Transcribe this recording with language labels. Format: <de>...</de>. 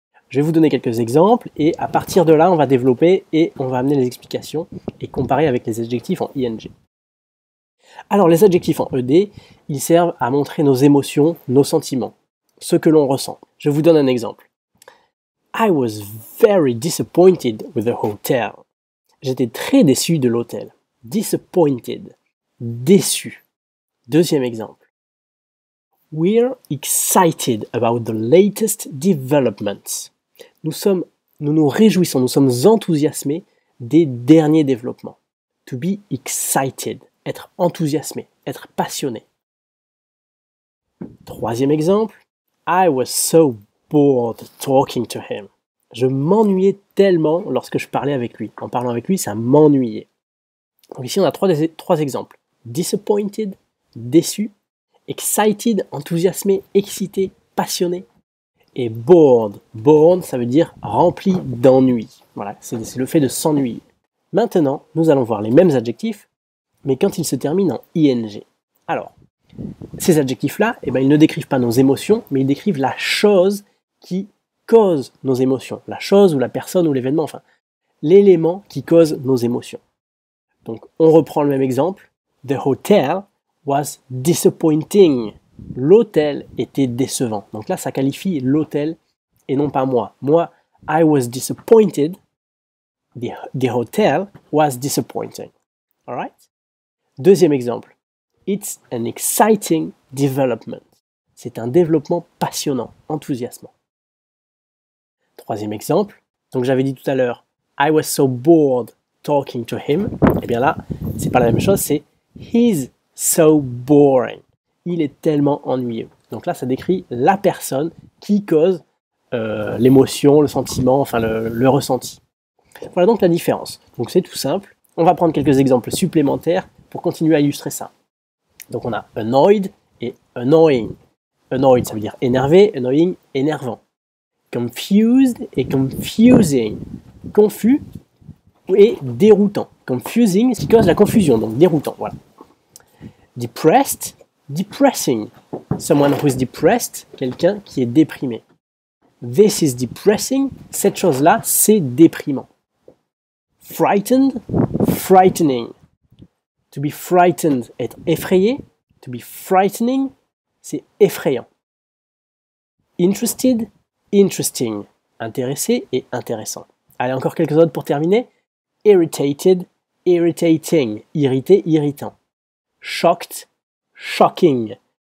<fr>Je vais vous donner quelques exemples et à partir de là, on va développer et on va amener les explications et comparer avec les adjectifs en ing. Alors, les adjectifs en ed, ils servent à montrer nos émotions, nos sentiments, ce que l'on ressent. Je vous donne un exemple.</fr> <en>I was very disappointed with the hotel.</en> <fr>J'étais très déçu de l'hôtel. Disappointed, déçu. Deuxième exemple.</fr> <en>We're excited about the latest developments.</en> <fr>Nous nous réjouissons, nous sommes enthousiasmés des derniers développements.</fr> <en>To be excited,</en> <fr>être enthousiasmé, être passionné. Troisième exemple.</fr> <en>I was so bored talking to him.</en> <fr>Je m'ennuyais tellement lorsque je parlais avec lui. En parlant avec lui, ça m'ennuyait. Donc ici, on a trois exemples. Disappointed, déçu. Excited, enthousiasmé, excité, passionné. Et bored. Bored, ça veut dire rempli d'ennui. Voilà, c'est le fait de s'ennuyer. Maintenant, nous allons voir les mêmes adjectifs, mais quand ils se terminent en ing. Alors, ces adjectifs-là, ils ne décrivent pas nos émotions, mais ils décrivent la chose qui cause nos émotions. La chose ou la personne ou l'événement, enfin, l'élément qui cause nos émotions. Donc, on reprend le même exemple.</fr> <en>The hotel was disappointing.</en> <fr>L'hôtel était décevant. Donc là, ça qualifie l'hôtel et non pas moi.</fr> <en>Moi, I was disappointed. The hotel was disappointing. All right?</en> <fr>Deuxième exemple.</fr> <en>It's an exciting development.</en> <fr>C'est un développement passionnant, enthousiasmant. Troisième exemple. Donc j'avais dit tout à l'heure,</fr> <en>I was so bored talking to him.</en> <fr>Eh bien là, c'est pas la même chose, c'est</fr> <en>he's so boring.</en> <fr>Il est tellement ennuyeux. Donc là, ça décrit la personne qui cause l'émotion, le sentiment, enfin le ressenti. Voilà donc la différence. Donc c'est tout simple. On va prendre quelques exemples supplémentaires pour continuer à illustrer ça. Donc on a annoyed et annoying. Annoyed, ça veut dire énervé, annoying, énervant. Confused et confusing. Confus et déroutant. Confusing, ce qui cause la confusion, donc déroutant, voilà.</fr> <en>Depressed, depressing. Someone who is depressed,</en> <fr>quelqu'un qui est déprimé.</fr> <en>This is depressing,</en> <fr>cette chose-là, c'est déprimant.</fr> <en>Frightened, frightening. To be frightened,</en> <fr>être effrayé.</fr> <en>To be frightening,</en> <fr>c'est effrayant. Interested, interesting. Intéressé et intéressant. Allez, encore quelques autres pour terminer. Irritated, irritating. Irrité, irritant.</fr> <en>Shocked, shocking.</en>